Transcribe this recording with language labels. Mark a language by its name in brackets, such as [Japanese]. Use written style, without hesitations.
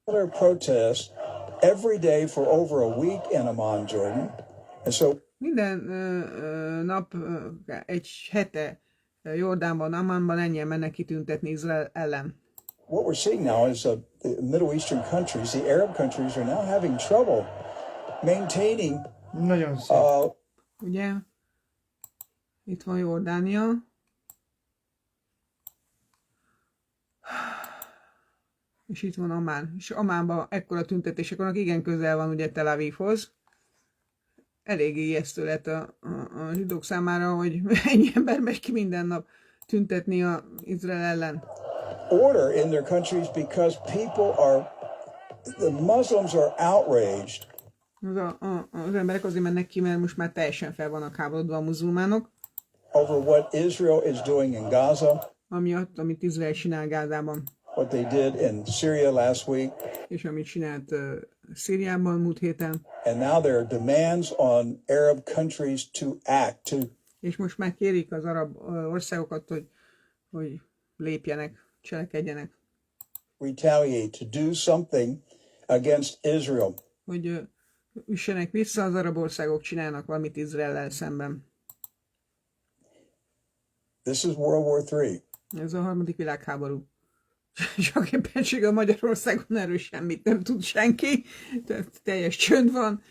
[English] Protest every day for over a week in Amman, Jordan. And so [Hungarian] minden nap egy hete Jordánban, Ammanban ennyien mennek kitüntetni Izrael ellen. [English] What we're seeing now is the Middle Eastern countries, the Arab countries are now having trouble maintaining. [Hungarian] Nagyon szép. Ugye? Itt van Jordánia. És itt van Amman. És Ammanban ekkora tüntetések vannak, igen közel van ugye Tel Avivhoz. Eléggé ijesztő lett a zsidók számára, hogy ennyi ember megy ki minden nap tüntetni az Izrael ellen. [English] Order in their countries because the Muslims are outraged. [Hungarian] Az emberek azért mennek ki, mert most már teljesen fel vannak háborodva a muzulmánok. [English] Over what Israel is doing in Gaza. [Hungarian] Amiatt, amit Izrael csinál Gázában. [English] What they did in Syria last week. [Hungarian] És amit csinált Szíriában múlt héten. [English] And now there are demands on Arab countries to act. [Hungarian] És most már kérik az arab országokat, hogy lépjenek, cselekedjenek. [English] Retaliate, to do something against Israel. [Hungarian] Hogy üssenek vissza, az arab országok csinálnak valamit Izraellel szemben. [English] This is World War III. [Hungarian] Ez a harmadik világháború. Csak éppenséggel Magyarországon erről semmit nem tud senki, tehát teljes csönd van.